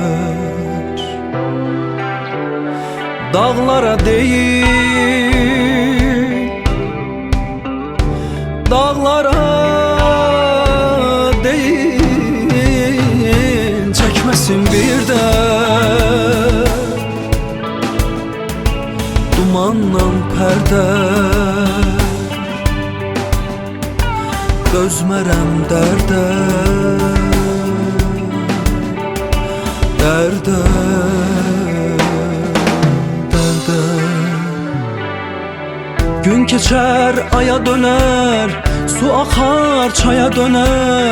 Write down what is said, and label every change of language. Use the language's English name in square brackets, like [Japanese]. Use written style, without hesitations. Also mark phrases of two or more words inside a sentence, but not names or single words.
[Turkish] Dağlara değil, dağlara değil, çekmesin bir de dumanla perde. [Azerbaijani] Dözmərəm dərdə, dərdə, dərdə. Gün keçər, aya döner, su axar, çaya döner.